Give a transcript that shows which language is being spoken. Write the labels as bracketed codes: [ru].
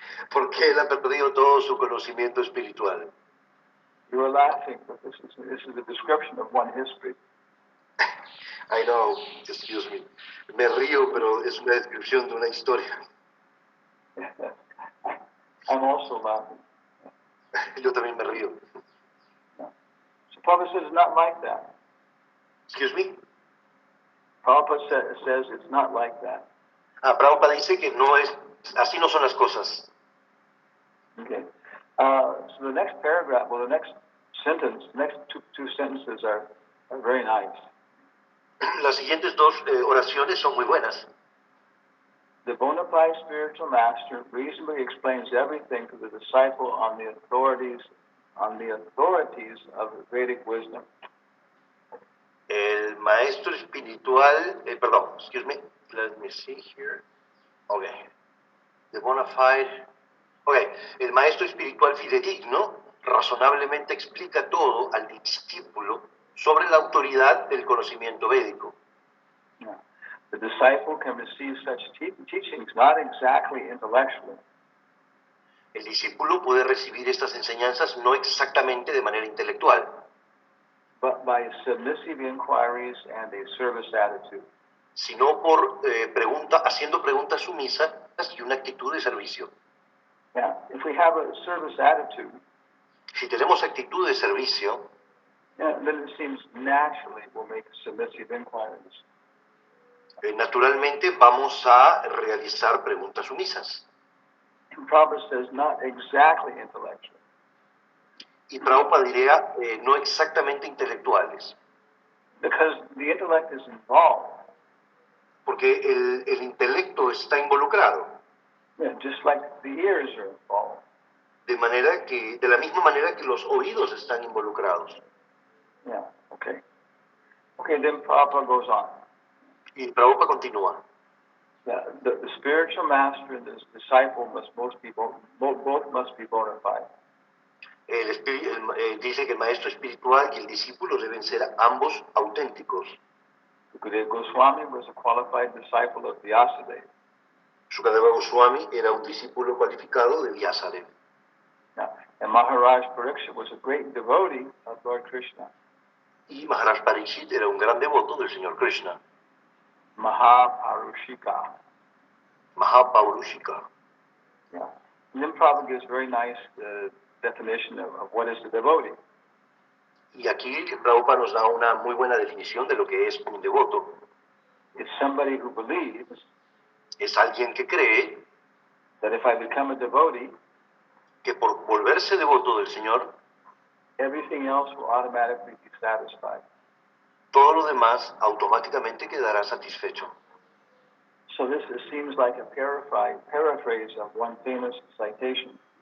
[es] porque él ha perdido todo su conocimiento espiritual. [en] You are laughing, but this is a description of one history. I know, excuse me. [es] Me río, pero es una descripción de una historia. [en] I'm also laughing. [es] Yo también me río. [en] So Prabhupada says it's not like that. Excuse me. Prabhupada says it's not like that. [es] Prabhupada dice que no es, así no son las cosas. [en] Okay. So the next paragraph, the next sentence, the next two sentences are very nice. [es] Las siguientes dos oraciones son muy buenas. [en] The bona fide spiritual master reasonably explains everything to the disciple on the authorities of Vedic wisdom. [es] El maestro espiritual, [en] excuse me, let me see here. Okay. The bona fide, okay. [es] El maestro espiritual fidedigno razonablemente explica todo al discípulo sobre la autoridad del conocimiento védico. [en] Yeah. The disciple can receive such teachings not exactly intellectually, [es] El discípulo puede recibir estas enseñanzas no exactamente de manera intelectual, [en] but by submissive inquiries and a service attitude. [es] sino por haciendo preguntas sumisas y una actitud de servicio. [en] Yeah. If we have a service attitude, [es] Si tenemos actitud de servicio, [en] yeah, then it seems naturally we'll make submissive inquiries. [es] naturalmente vamos a realizar preguntas sumisas. [en] And Prabhupada says not exactly intellectual, [es] Y Prabhupada diría no exactamente intelectuales, [en] because the intellect is involved. [es] porque el intelecto está involucrado, [en] Yeah, just like the ears are involved. [es] de la misma manera que los oídos están involucrados. [en] Yeah, okay. Okay, then Prabhupada goes on. [es] Y Prabhupada continúa. [en] Yeah, the spiritual master and the disciple both must be bona fide. [es] Dice que el maestro espiritual y el discípulo deben ser ambos auténticos. [en] Sukadeva Goswami was a qualified disciple of Vyasadeva. [es] Sukadeva Goswami era un discípulo cualificado de Vyasadeva. [en] Yeah, and Maharaj Parikshit was a great devotee of Lord Krishna. [es] Y Maharaj Pariksit era un gran devoto del Señor Krishna, [en] Mahaparushika. [es] Mahapaurushika. [en] Yeah. And then Prabhupada gives very nice definition of what is a devotee. [es] Y aquí Prabhupada nos da una muy buena definición de lo que es un devoto. [en] It's somebody who believes [es] Es alguien que cree [en] that if I become a devotee, [es] que por volverse devoto del Señor, [en] everything else will automatically be satisfied. [es] todo lo demás automáticamente quedará satisfecho. [en] So this seems like a paraphrase of one famous citation.